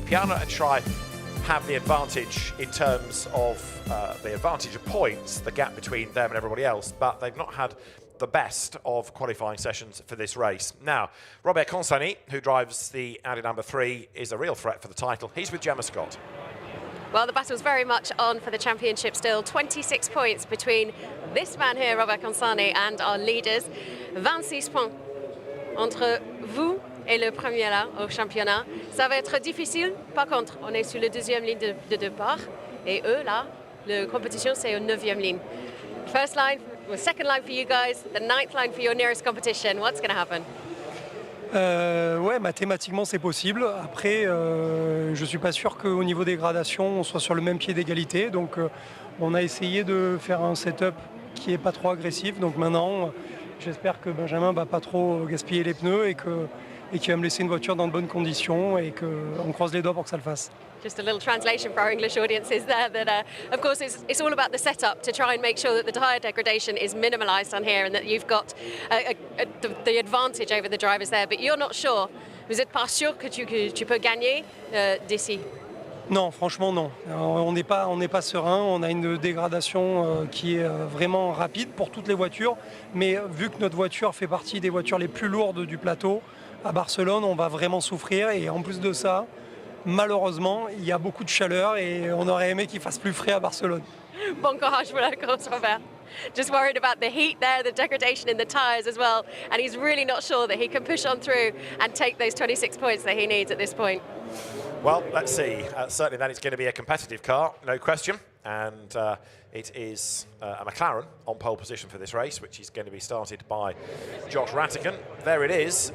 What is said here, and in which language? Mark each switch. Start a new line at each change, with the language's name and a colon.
English: Piana and Schrei have the advantage in terms of the advantage of points, the gap between them and everybody else, but they've not had the best of qualifying sessions for this race. Now, Robert Consani, who drives the Audi number 3, is a real threat for the title. He's with Gemma Scott. Well, the battle's very much on for the championship still. 26 points between this man here, Robert Consani, and our leaders.
French: 26 points entre vous et le premier là au championnat. Ça va être difficile. Par contre, on est sur la 2e ligne de départ. Et eux, là, la compétition, c'est au 9e ligne.
English: First line, well, second line for you guys, the 9th line for your nearest competition. What's going to happen?
French: Ouais, mathématiquement c'est possible. Après, je suis pas sûr qu'au niveau des gradations, on soit sur le même pied d'égalité. Donc, on a essayé de faire un setup qui est pas trop agressif. Donc maintenant, j'espère que Benjamin va pas trop gaspiller les pneus et qu'il va me laisser une voiture dans de bonnes conditions et qu'on croise les doigts pour que ça le fasse.
English: Just a little translation for our English audiences there, that of course it's all about the setup to try and make sure that the tyre degradation is minimalised on here and that you've got the advantage over the drivers there, but you're not sure.
French: Vous êtes pas sûr que tu peux gagner d'ici? Non, franchement non. On n'est pas serein, on a une dégradation qui est vraiment rapide pour toutes les voitures, mais vu que notre voiture fait partie des voitures les plus lourdes du plateau, à Barcelone on va vraiment souffrir, et en plus de ça, malheureusement, il y a beaucoup de chaleur et on aurait aimé qu'il fasse plus frais à Barcelone. Bon courage pour la course, Robert.
English: Just worried about the heat there, the degradation in the tyres as well, and he's really not sure that he can push on through and take those 26 points that he needs at this point. Well, let's see. Certainly that is going to be a competitive car, no question. And it is a McLaren on pole position for this race, which is going to be started by Josh Rattigan. There it is.